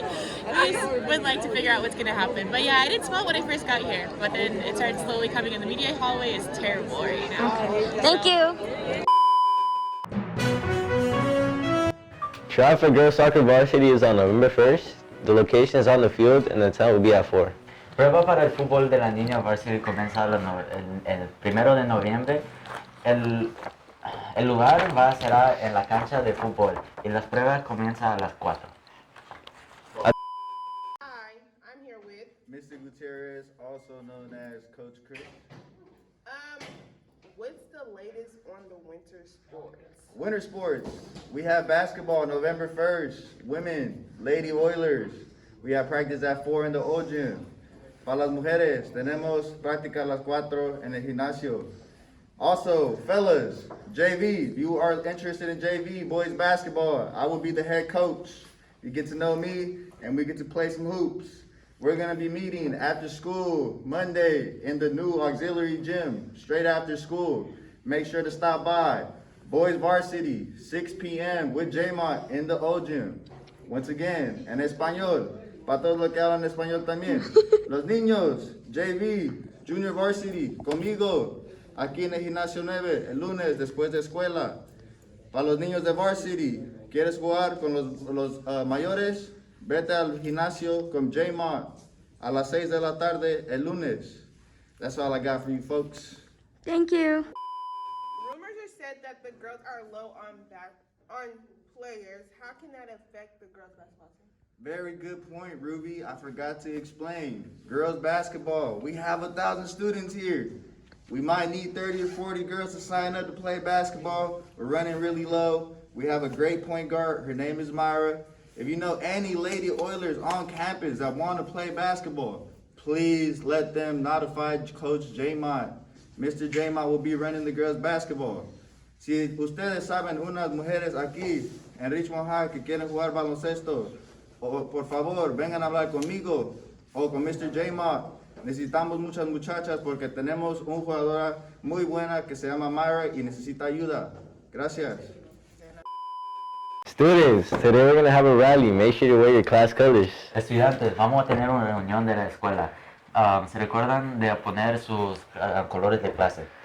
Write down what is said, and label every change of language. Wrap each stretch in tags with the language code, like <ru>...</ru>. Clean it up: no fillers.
<en>We just would like to figure out what's going to happen. But yeah, I didn't smell it when I first got here. But then it started slowly coming in. The media hallway is terrible right now. Okay. Thank you. Trial for girls soccer varsity is on November 1st. The location is on the field and the time will be at 4.</en> <es>Prueba para el fútbol de las niñas varsity comienza el 1 de noviembre. El lugar será en la cancha de fútbol y las pruebas comienzan a las 4.</es> <en>Hi, I'm here with Mr. Gutierrez, also known as Coach Chris. what's the latest on the winter sports? Winter sports. We have basketball November 1st. Women, Lady Oilers. We have practice at 4 in the old gym.</en> <es>Para las mujeres, tenemos práctica a las 4 en el gimnasio.</es> <en>Also, fellas, JV, if you are interested in JV, boys basketball, I will be the head coach. You get to know me, and we get to play some hoops. We're gonna be meeting after school, Monday, in the new auxiliary gym, straight after school. Make sure to stop by. Boys Varsity, 6 p.m. with J-Mont in the old gym. Once again,</en> <es>en español, para todos los que hablan español también. Los niños, JV, Junior Varsity, conmigo, aquí en el gimnasio 9, el lunes después de escuela. Para los niños de Varsity, ¿quieres jugar con los mayores? Vete al gimnasio con J-Mont a las 6 de la tarde el lunes.</es> <en>That's all I got for you folks. Thank you. Rumors are said that the girls are low on players. How can that affect the girls basketball team? Very good point, Ruby. I forgot to explain. Girls basketball, we have 1,000 students here. We might need 30 or 40 girls to sign up to play basketball. We're running really low. We have a great point guard. Her name is Myra. If you know any Lady Oilers on campus that want to play basketball, please let them notify Coach J-Mont. Mr. J-Mont will be running the girls basketball.</en> <es>Si ustedes saben unas mujeres aquí en Richmond High que quieren jugar baloncesto, por favor, vengan a hablar conmigo o con Mr. J-Mont. Necesitamos muchas muchachas porque tenemos una jugadora muy buena que se llama Myra y necesita ayuda. Gracias.</es> <en>Students, today we're going to have a rally. Make sure to wear your class colors.</en> <es>Estudiantes, vamos a tener una reunión de la escuela. ¿Se recuerdan de poner sus colores de clase?</es>